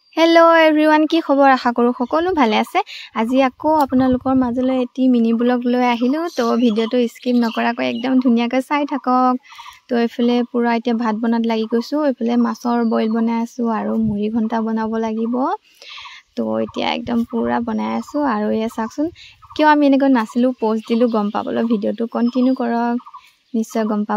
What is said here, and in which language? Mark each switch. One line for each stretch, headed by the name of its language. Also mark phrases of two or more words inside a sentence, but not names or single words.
English: Hello everyone
Assamese: কি খবৰ আশা কৰো সকলো ভালে আছে। আজি আকৌ আপোনালোকৰ মাজলৈ এটি মিনি ব্লগ লৈ আহিলো। তো ভিডিওটো স্কিপ নকৰাকৈ একদম ধুনিয়াকৈ চাই থাকক। তো এফালে পুৰা এতিয়া ভাত বনাত লাগি গৈছো, এফালে মাছৰ বইল বনাই আছো আৰু মুড়ি ঘন্টা বনাব লাগিব। তো এতিয়া একদম পুৰা বনাই আছো আৰু এয়া চাকচোন কিয় আমি এনেকৈ নাছিলো পোষ্ট দিলো গম পাবলৈ ভিডিওটো কন্টিনিউ কৰক, নিশ্চয় গম পাব।